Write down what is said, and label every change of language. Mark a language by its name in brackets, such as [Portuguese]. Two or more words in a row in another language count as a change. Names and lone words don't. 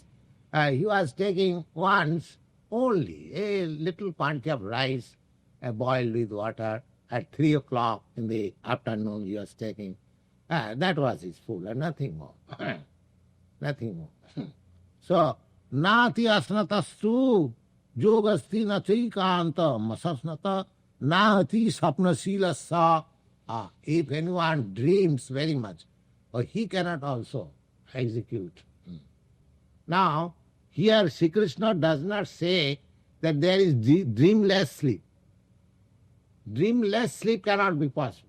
[English] He was taking once only a little quantity of rice boiled with water. At 3 o'clock in the afternoon he was taking. That was his food, and nothing more. Nothing more. So, [Sanskrit] nati asnatastu yogasti na chaikanta masasnata nati sapnasila sa. [English] If anyone dreams very much, he cannot also execute. Now, here Sri Krishna does not say that there is dreamless sleep. Dreamless sleep cannot be possible.